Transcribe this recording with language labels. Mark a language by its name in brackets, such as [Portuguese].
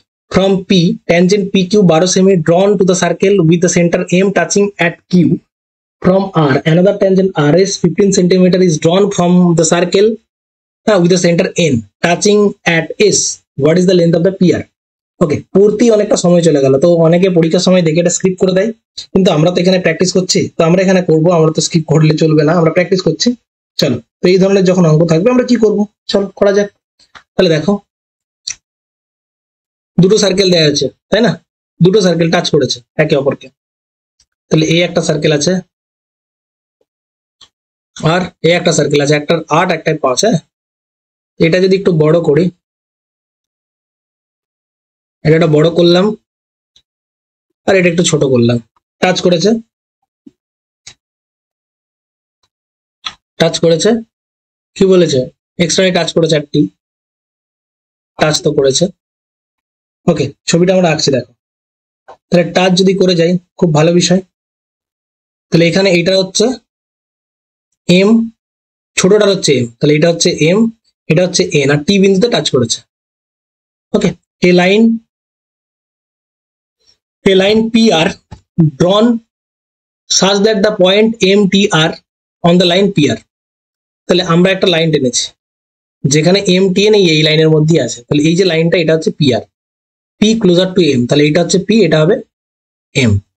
[English] From P, tangent PQ 12 semi drawn to the circle with the center M touching at Q. From R, another tangent RS 15 centimeter is drawn from the circle with the center N touching at S. What is the length of the PR? [Bangla] ওকে, পড়তে অনেকটা সময় চলে গেল, তো অনেকে পরীক্ষার সময় দেখে এটা স্কিপ করে দেয়, কিন্তু আমরা তো এখানে প্র্যাকটিস করছি, তো আমরা এখানে করবো, আমরা তো স্কিপ করলে চলবে না, আমরা প্র্যাকটিস করছি। চলো, তো এই ধরনের যখন অঙ্ক থাকবে আমরা কি করব, চলো করা যাক। তাহলে দেখো, দুটো সার্কেল দেওয়া আছে, তাই না? দুটো সার্কেল টাচ করেছে একে অপরকে, তাহলে এই একটা সার্কেল আছে আর এই একটা সার্কেল আছে, একটার 8 একটার 5। হ্যাঁ, এটা যদি একটু বড় করি, এটা বড় করলাম আর এটা একটু ছোট করলাম, টাচ করেছে কি বলেছে, এক্সট্রা টাচ করেছে, একটি টাচ তো করেছে। ওকে, ছবিটা আমরা আঁকছি, দেখো, তাহলে টাচ যদি করে যাই, খুব ভালো বিষয়। তাহলে এখানে এটা হচ্ছে এম, ছোটটার হচ্ছে এম, তাহলে এটা হচ্ছে এম, এটা হচ্ছে এন, আর টি বিন্দুতে টাচ করেছে। [English] Okay, a line PR drawn such that the point MTR on the line PR. [Bangla] তাহলে আমরা একটা লাইন টেনেছি যেখানে MTN এই লাইনের মধ্যে আছে, তাহলে এই যে লাইনটা এটা হচ্ছে PR, [English] P closer to M, [Bangla] তাহলে এটা হচ্ছে P, এটা হবে M.